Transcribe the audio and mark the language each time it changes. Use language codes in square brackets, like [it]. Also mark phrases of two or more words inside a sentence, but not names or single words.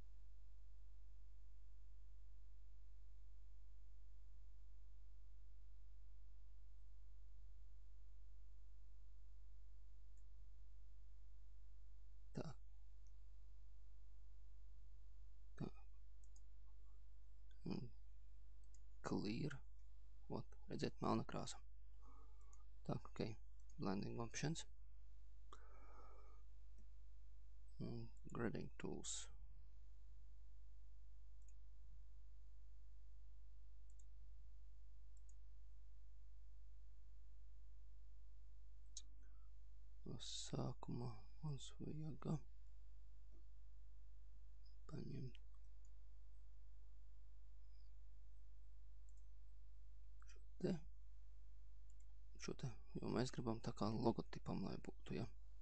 [lv] Tā. Tā. Un clear. Ot, redziet, melna krāsa. Tā, ok. [en] Blending options. Un grading tools. [lv] No sākumā mums vajag paņemt šo te, jo mēs gribam tā kā logotipam, lai būtu, ja.